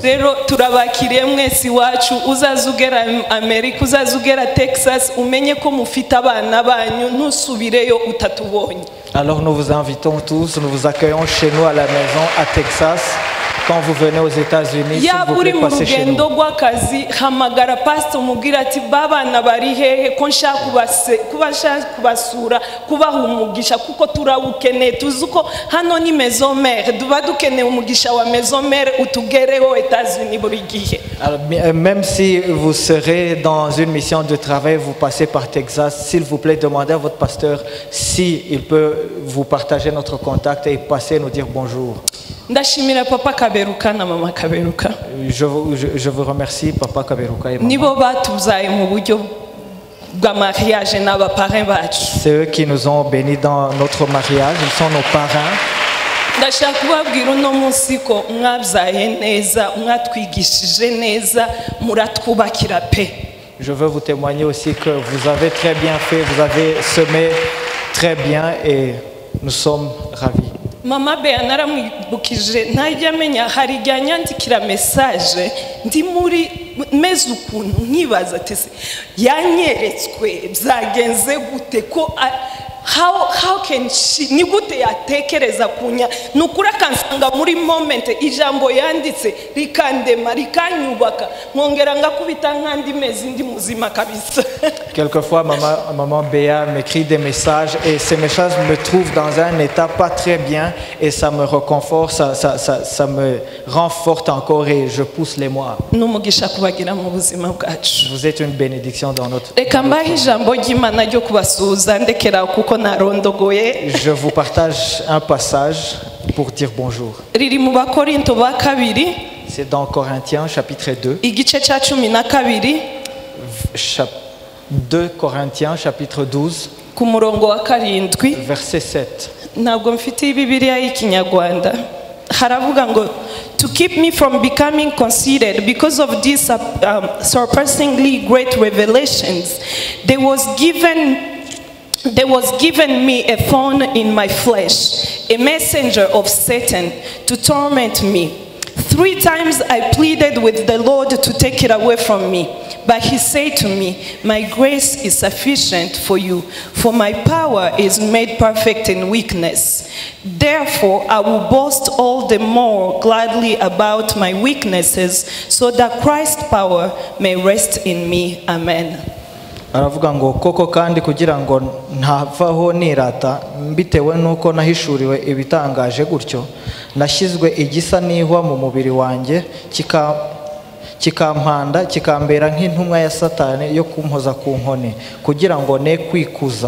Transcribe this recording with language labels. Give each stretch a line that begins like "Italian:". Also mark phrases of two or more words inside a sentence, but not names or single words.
Kinyarwanda: Rero turabakiriye mwese wacu uzazugera Amerika uzazugera Texas umenye ko mufite abana banyu ntusubireyo utatubonye.
French: Alors nous vous invitons tous, nous vous accueillons chez nous à la maison à Texas. Quand vous venez aux États-Unis, s'il vous plaît, passez chez nous.
Kinyarwanda: Hamagara pastor mubwira ati babana bari hehe ko nshaka kubasura kubaha umugisha kuko turawukeneye tuzuko hano ni
French: maison mère
Kinyarwanda: duba dukeneye umugisha wa
French: maison mère
Kinyarwanda: utugereho États-Unis buri gihe.
French: Même si vous serez dans une mission de travail, vous passez par Texas, s'il vous plaît, demandez à votre pasteur s'il peut vous partager notre contact et passer nous dire bonjour.
Kinyarwanda: Ndashimira papa Kaberuka na mama Kaberuka.
French: Je vous remercie papa Kaberuka et maman.
Kinyarwanda: Nibo batuzaye mu buryo bwa mariage n'abaparents bacu.
French: C'est eux qui nous ont bénis dans notre mariage, ils sont nos parrains.
Kinyarwanda: Ndashaka kubabwira uno munsi ko mwabyaye neza mwatwigishije neza muratwubakira pe.
French: Je veux vous témoigner aussi que vous avez très bien fait, vous avez semé très bien et nous sommes ravis.
Kinyarwanda: Mama Bea naramwibukije ntajya amenya hari igihe anyandikira message ndi muri meze ukuntu nkibaza ati yanyeretswe byagenze gute ko
English: how can she
Kinyarwanda: ni gute yatekereza kunya nukura kansanga muri moment ijambo yanditse rikandema rikanyubaka nkongera ngakubita nkandi mezi ndi muzima kabisa.
French: Quelquefois, maman Béa m'écrit des messages et ces messages me trouvent dans un état pas très bien et ça me reconforte, ça me rend forte encore et je pousse les mois.
Kinyarwanda: N'umugisha kubagira mu buzima bwacu.
French: Vous êtes une bénédiction dans notre vie.
Kinyarwanda: Reka mbahe ijambo ry'Imana ryo kubasuhuza ndekera kuko narondogoye.
French: Je vous partage un passage pour dire bonjour.
Kinyarwanda: Riri mu Bakorinto ba kabiri.
French: C'est dans Corinthiens chapitre 2.
Kinyarwanda: Igice cya 12.
French: 2 Corinthiens chapitre 12
Kinyarwanda: ku murongo wa 7.
French: verset 7.
Kinyarwanda: Ntabwo mfite Bibiliya y'Ikinyarwanda. Haravuga ngo
English: to keep me from becoming conceited because of these surpassingly great revelations there was given me a thorn in my flesh, a messenger of Satan to torment me. 3 times I pleaded with the Lord to take it away from me. But he said to me, my grace is sufficient for you, for my power is made perfect in weakness. Therefore, I will boast all the more gladly about my weaknesses, so that Christ's power may rest in me. Amen.
Kinyarwanda: Aravuga ngo koko kandi kugira ngo ntavaho nirata mbitewe nuko nahishuriwe ibitangaje gutyo nashyizwe igisa n'ihwa mu mubiri wanjye kikampanda kikambera nk'intumwa ya Satani yo kumpoza ku nkoni kugira ngo ne kwikuza.